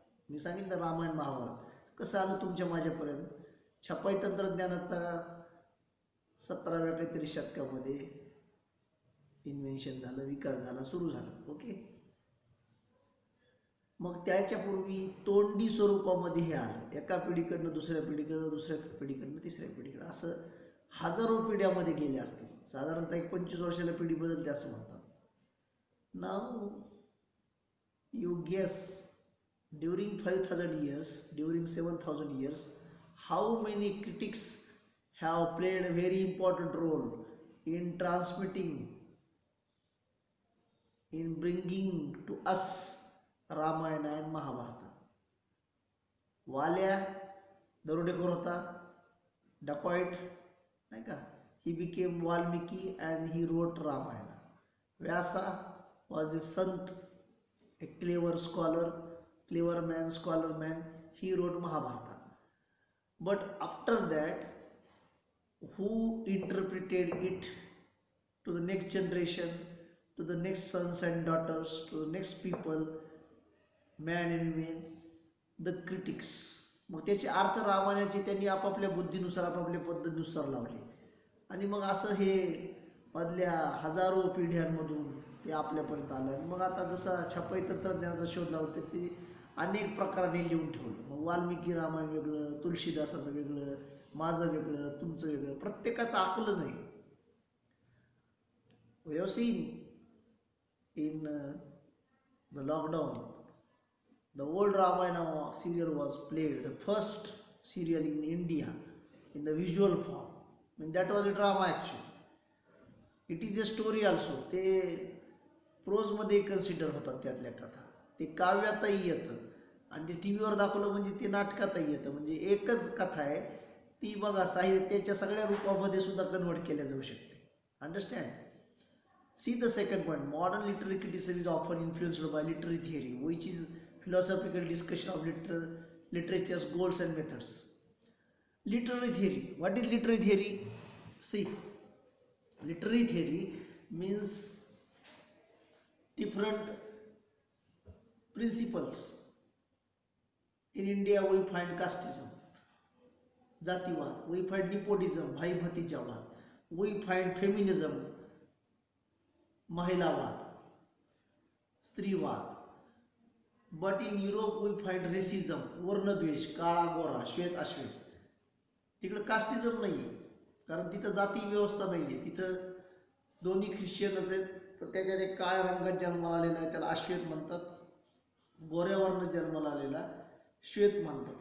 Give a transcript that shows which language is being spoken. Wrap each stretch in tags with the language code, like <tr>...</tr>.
<mr>मी सांगितलं रामायण महाभारत कसं आलं तुमच्या माझ्यापर्यंत. छपाई तंत्रज्ञानाचा 17व्या काहीतरी शतकामध्ये इन्व्हेन्शन झालं, विकास झाला, सुरू झाला. ओके, मग त्याच्यापूर्वी तोंडी स्वरूपामध्ये हे आलं. एका पिढीकडनं दुसऱ्या पिढीकडं, दुसऱ्या पिढीकडनं तिसऱ्या पिढीकडं, असं हजारो पिढ्यामध्ये गेले असतील. साधारणतः 25 वर्षाला पिढी बदलते असं म्हणतात.</mr> <en>नाव you guess, during 5000 years, during 7000 years, how many critics have played a very important role in transmitting, in bringing to us Ramayana and Mahabharata.</en> <mr>वाल्या दरोडेखोर होता, डकॉइट, नाही का.</mr> <en>He became Valmiki and he wrote Ramayana. Vyasa was a sant, a clever scholar, clever man, scholar man. He wrote Mahabharata. But after that, who interpreted it to the next generation, to the next sons and daughters, to the next people, man and women, the critics.</en> <mr>मग त्याचे अर्थ रामायणाचे त्यांनी आपापल्या बुद्धीनुसार, आपापल्या पद्धतीनुसार लावले. आणि मग असं हे मधल्या हजारो पिढ्यांमधून ते आपल्यापर्यंत आलं. आणि मग आता जसा छपाई तंत्रज्ञानाचा शोध लावते ते अनेक प्रकाराने लिहून ठेवलं. मग वाल्मिकी रामायण वेगळं, तुलसीदासाचं वेगळं, माझं वेगळं, तुमचं वेगळं, प्रत्येकाचं आकलन नाही.</mr> <en>We have seen in the lockdown, the old Ramayana serial was played, the first serial in India in the visual form. That was a drama actually. It is a story also.</en> <mr>ते प्रोजमध्ये consider होतात त्यातल्या कथा. ते काव्यातही येतं आणि ते T व्हीवर दाखवलं म्हणजे ते नाटकातही येतं. म्हणजे एकच कथा आहे ती बघा साहित्याच्या सगळ्या रूपामध्ये सुद्धा कन्वर्ट केल्या जाऊ शकते.</mr> <en>Understand. See the second point. Modern literary criticism is often influenced by literary theory, which is philosophical discussion of literature's goals and methods. Literary theory. What is literary theory? See, literary theory means different principles. In India, we find casteism,</en> <mr>जातीवाद.</mr> <en>We find nepotism,</en> <mr>भाई भतीजावाद.</mr> <en>We find feminism,</en> <mr>महिलावाद, स्त्रीवाद.</mr> <en>but in Europe we find racism,</en> <mr>वर्णद्वेष, काळा गोरा, श्वेत अश्वेत. तिकडं casteism नाही आहे, कारण तिथं जाती व्यवस्था नाही आहे. तिथं दोन्ही ख्रिश्चनच आहेत, पण त्याच्यात एक काळ्या रंगात जन्माला आलेला आहे त्याला अश्वेत म्हणतात, गोऱ्यावरनं जन्माला आलेला श्वेत म्हणतात.</mr>